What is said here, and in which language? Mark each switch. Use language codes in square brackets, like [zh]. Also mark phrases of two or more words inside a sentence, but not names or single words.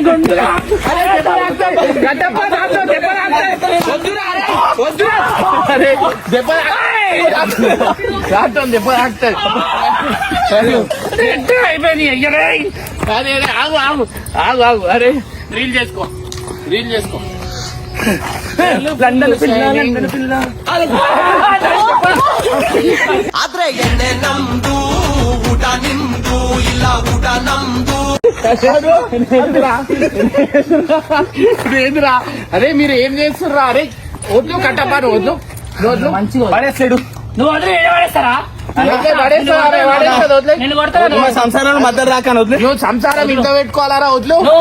[te] ఆగు. అరే రీల్ చేసుకో, రీల్ చేసుకో. లండన్ పిల్ల [kn] ಆದ್ರೆ ಎಣ್ಣೆ ನಮ್ದು ಊಟ ನಿಮ್ದು ಇಲ್ಲ ಊಟ ನಮ್ದು [te] ఏందిరా? అరే మీరు ఏం చేస్తుర్రా? అరే వద్దు కట్టపాను వద్దు మంచిగా పడేస్తాడు. నువ్వు వదిలి పడేస్తారా? నేను కొడతా. సంసారాలు మధ్య రాక వదిలే. నువ్వు సంసారం ఇంత పెట్టుకోవాలరా? వద్దు.